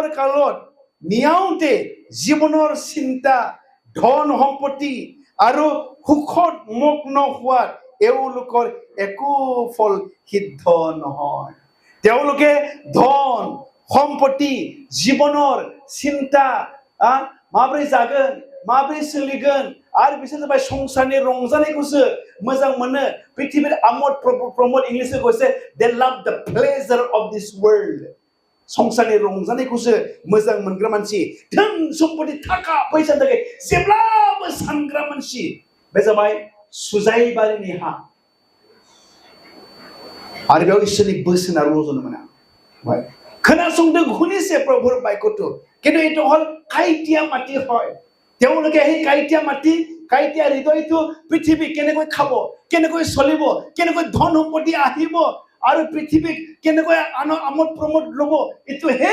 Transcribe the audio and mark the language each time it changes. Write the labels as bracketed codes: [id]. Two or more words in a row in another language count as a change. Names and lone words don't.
[as] কালত নিয়াওঁতে জীৱনৰ চিন্তা ধন সম্পত্তি আৰু সুখত মগ্ন হোৱাত এওঁলোকৰ একো ফল সিদ্ধ নহয় তেওঁলোকে ধন সম্পত্তি জীৱনৰ চিন্তা [brx] माब्रै जागोन माब्रै सोलिगोन आरो बिसोर जाबाय संसारनि रंजानायखौसो मोजां मोनो पृथ्बीनि आमोद प्रमोद इंलिशआव कइसे [en] they love the pleasure of this world [brx] संसारनि रंजानायखौसो मोजां मोनग्रा मानसि धोन सम्पति थाखा फैसा थाखाय जेब्लाबो सानग्रा मानसि बे जाबाय सुजायबारिनि हा आरो बेयाव इसोरनि बोसोना रज'नो मोना खोनासंदों [as] শুনিছে প্ৰভুৰ বাক্যটো কিন্তু এইটো হল কাইটিয়া মাটি হয় তেওঁলোকে সেই কাইটিয়া মাটি কাইটিয়া হৃদয়টো পৃথিৱী কেনেকৈ খাব কেনেকৈ চলিব কেনেকৈ ধন সম্পত্তি আহিব আৰু পৃথিৱীক কেনেকৈ আমোদ প্ৰমোদ ল'ব এইটো হে